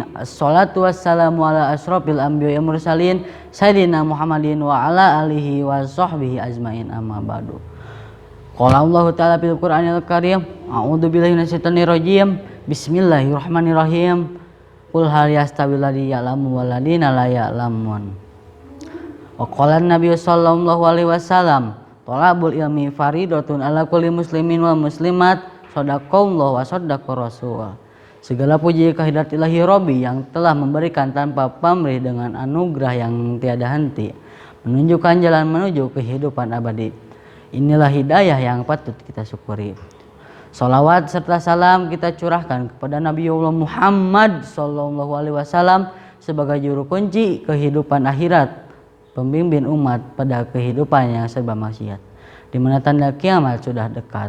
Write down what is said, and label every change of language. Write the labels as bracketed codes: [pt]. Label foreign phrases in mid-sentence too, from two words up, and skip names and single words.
[ar] الصلاة والسلام على أشرف الأنبياء المرسلين سيدنا محمد وعلى آله وصحبه أجمعين أما بعد. قال الله تعالى في القرآن الكريم أعوذ بالله من الشيطان الرجيم. بسم الله الرحمن الرحيم. قل هل يستوي الذي يعلم والذين لا يعلمون. وقال النبي صلى الله عليه وسلم طلب العلم فريضة على كل مسلم والمسلمات صدق الله وصدق الرسول. [id] Segala puji kehadirat ilahi Rabbi yang telah memberikan tanpa pamrih dengan anugerah yang tiada henti, menunjukkan jalan menuju kehidupan abadi. Inilah hidayah yang patut kita syukuri. Salawat serta salam kita curahkan kepada Nabiullah Muhammad [ar] صلى الله عليه وسلم [id] sebagai juru kunci kehidupan akhirat, pembimbing umat pada kehidupan yang serba maksiat, di mana tanda kiamat sudah dekat.